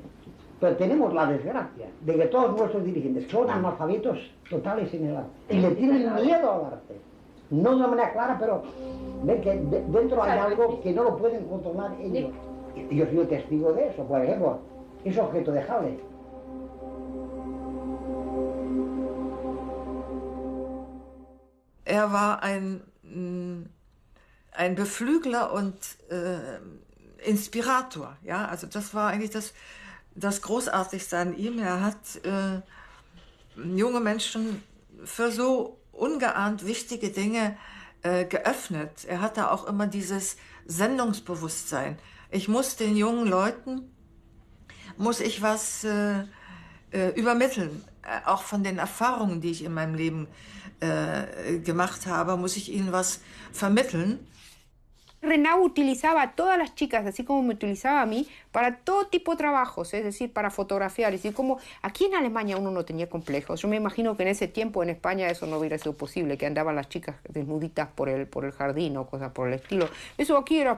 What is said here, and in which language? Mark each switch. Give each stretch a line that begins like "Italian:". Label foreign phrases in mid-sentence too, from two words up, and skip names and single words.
Spanish: Pero tenemos la desgracia de que todos nuestros dirigentes son analfabetos totales en el arte. Y le tienen miedo al arte. No de una manera clara, pero ven que dentro hay algo que no lo pueden controlar ellos. Y yo soy testigo de eso, por ejemplo, es objeto de Halle.
German: War ein Beflügler und Inspirator. Ja? Also das war eigentlich das Großartigste an ihm. Er hat junge Menschen für so ungeahnt wichtige Dinge geöffnet. Er hatte auch immer dieses Sendungsbewusstsein. Ich muss den jungen Leuten, was übermitteln. Auch von den Erfahrungen, die ich in meinem Leben gemacht habe, muss ich ihnen was vermitteln.
Spanish: Renau utilizaba a todas las chicas, así como me utilizaba a mí, para todo tipo de trabajos, es decir, para fotografiar. Es decir, como aquí en Alemania uno no tenía complejos. Yo me imagino que en ese tiempo en España eso no hubiera sido posible, que andaban las chicas desnuditas por el jardín o cosas por el estilo. Eso aquí era...